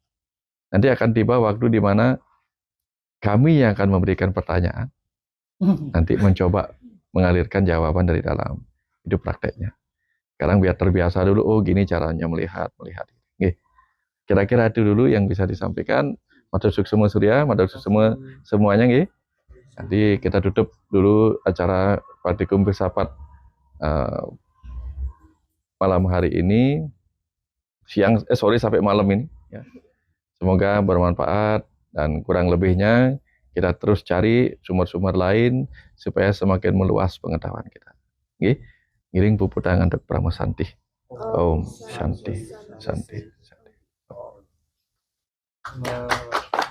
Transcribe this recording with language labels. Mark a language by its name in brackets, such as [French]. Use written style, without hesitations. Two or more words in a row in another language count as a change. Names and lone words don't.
[Indonesian] Nanti akan tiba waktu di mana kami yang akan memberikan pertanyaan, nanti mencoba mengalirkan jawaban dari dalam. Itu prakteknya. Sekarang biar terbiasa dulu, oh gini caranya melihat. Nggih. Kira-kira itu dulu yang bisa disampaikan. [Balinese] Matur suksema Surya, matur suksema semuanya nggih. [Indonesian] Nanti kita tutup dulu acara Partikum Filsafat malam hari ini, sampai malam ini. Ya. Semoga bermanfaat dan kurang lebihnya kita terus cari sumber-sumber lain supaya semakin meluas pengetahuan kita. Nggih. [Balinese] Ngiring puputangan untuk Pramo Santi. [Sanskrit] Om Shanti.